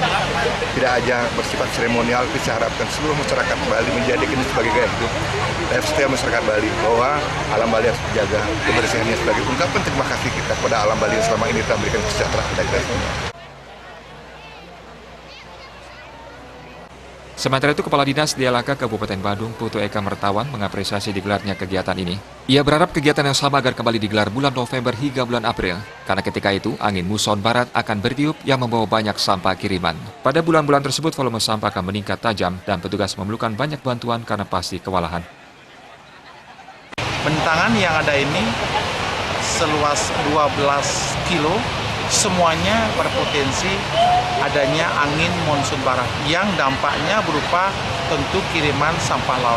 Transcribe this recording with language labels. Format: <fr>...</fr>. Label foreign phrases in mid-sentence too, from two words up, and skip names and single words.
<id>Tidak hanya bersifat seremonial, tapi saya harapkan seluruh masyarakat Bali menjadikan ini sebagai gaya hidup. Dan setiap masyarakat Bali bahwa alam Bali harus dijaga, kebersihannya sebagai ungkapan terima kasih kita kepada alam Bali yang selama ini telah memberikan kesejahteraan kepada kita semua. Sementara itu, Kepala Dinas Dialaka Kabupaten Badung, Putu Eka Mertawan, mengapresiasi digelarnya kegiatan ini. Ia berharap kegiatan yang sama agar kembali digelar bulan November hingga bulan April, karena ketika itu angin muson barat akan bertiup yang membawa banyak sampah kiriman. Pada bulan-bulan tersebut volume sampah akan meningkat tajam dan petugas memerlukan banyak bantuan karena pasti kewalahan. Bentangan yang ada ini seluas 12 kilo, semuanya berpotensi adanya angin monsun barat yang dampaknya berupa tentu kiriman sampah laut.</id>